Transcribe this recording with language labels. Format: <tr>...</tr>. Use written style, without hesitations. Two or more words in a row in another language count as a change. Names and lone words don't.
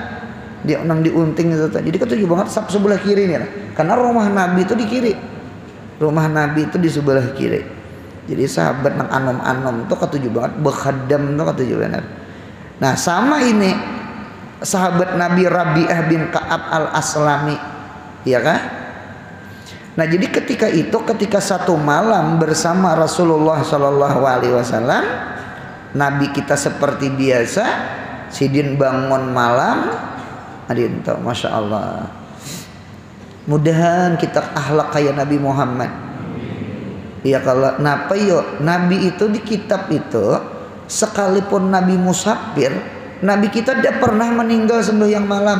<bjn>Dia nang diunting itu tak. Jadi ketujuh banget sebelah kiri nih. Karena rumah Nabi itu di kiri. Rumah Nabi itu di sebelah kiri. Jadi sahabat nang anom-anom tuh ketujuh banget, bekhadam tuh ketujuh banget. Nah sama ini sahabat Nabi Rabi'ah bin Ka'ab al-Aslami, ya kan? Nah jadi ketika satu malam bersama Rasulullah</bjn> <ar>Shallallahu Alaihi Wasallam,</ar> <bjn>Nabi kita seperti biasa, sidin bangun malam, adin tuh,</bjn> <ar>masya Allah.</ar> <bjn>Mudahan kita akhlak kayak Nabi Muhammad. Ya kalau napa yo Nabi itu di kitab itu sekalipun Nabi musafir, Nabi kita tidak pernah meninggal sembahyang malam.</bjn>